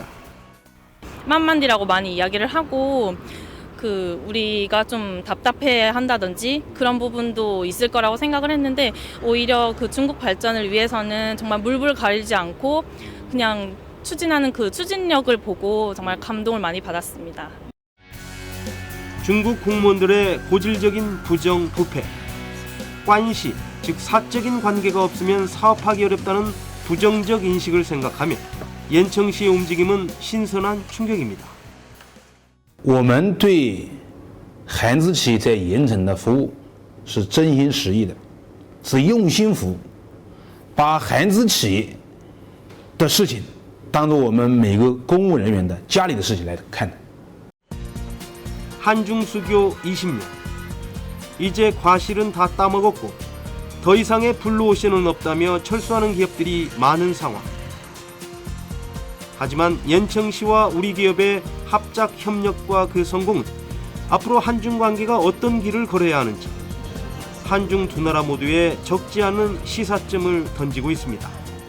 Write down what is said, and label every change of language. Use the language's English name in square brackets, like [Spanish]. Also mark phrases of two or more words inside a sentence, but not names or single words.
[Korean] 만만디라고 많이 이야기를 하고 우리가 좀 답답해 한다든지 그런 부분도 있을 거라고 생각을 했는데 오히려 중국 발전을 위해서는 정말 물불 가리지 않고 그냥 추진하는 추진력을 보고 정말 감동을 많이 받았습니다. 중국 공무원들의 고질적인 부정, 부패, 관시, 즉 사적인 관계가 없으면 사업하기 어렵다는 부정적 인식을 생각하며 옌청시의 움직임은 신선한 충격입니다. [Chinese] 我们对韩资企业在盐城的服务是真心实意的，是用心服务，把韩资企业的事情当作我们每个公务人员的家里的事情来看待。 [Korean] 한중수교 20년. 이제 과실은 다 따먹었고 더 이상의 블루오션은 없다며 철수하는 기업들이 많은 상황. 하지만 옌청시와 우리 기업의 합작 협력과 그 성공은 앞으로 한중 관계가 어떤 길을 걸어야 하는지 한중 두 나라 모두에 적지 않은 시사점을 던지고 있습니다.